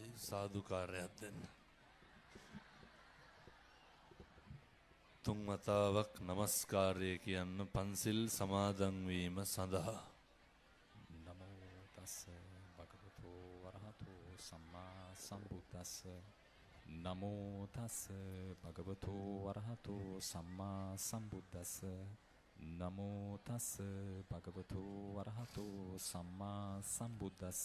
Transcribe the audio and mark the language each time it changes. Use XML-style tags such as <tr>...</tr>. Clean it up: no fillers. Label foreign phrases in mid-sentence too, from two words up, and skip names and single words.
<si>සාදුකාරයක් දෙන්න. තුන් වතාවක් নমස්කාරය කියන්න පන්සිල් සමාදන් වීම සඳහා.</si> <pi>නමෝ තස්ස භගවතු වරහතු සම්මා සම්බුද්දස්ස. නමෝ තස්ස භගවතු වරහතු සම්මා සම්බුද්දස්ස. නමෝ තස්ස භගවතු වරහතු සම්මා සම්බුද්දස්ස.</pi>